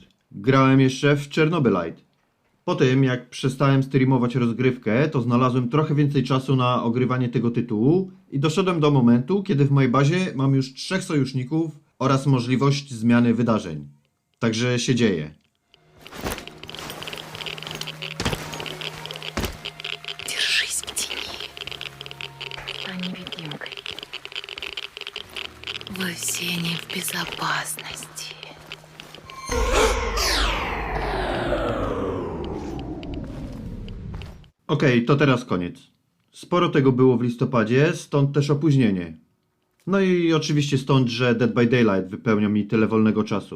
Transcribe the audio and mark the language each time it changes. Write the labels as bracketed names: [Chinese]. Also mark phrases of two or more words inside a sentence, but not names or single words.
[Polish] Grałem jeszcze w Chernobylite. Po tym, jak przestałem streamować rozgrywkę, to znalazłem trochę więcej czasu na ogrywanie tego tytułu i doszedłem do momentu, kiedy w mojej bazie mam już 3 sojuszników oraz możliwość zmiany wydarzeń. Także się dzieje. [Russian] Держись в тени. А невидимкой. Вы все не в безопасности. [Polish] Okej, to teraz koniec. Sporo tego było w listopadzie, stąd też opóźnienie. No i oczywiście stąd, że Dead by Daylight wypełnia mi tyle wolnego czasu.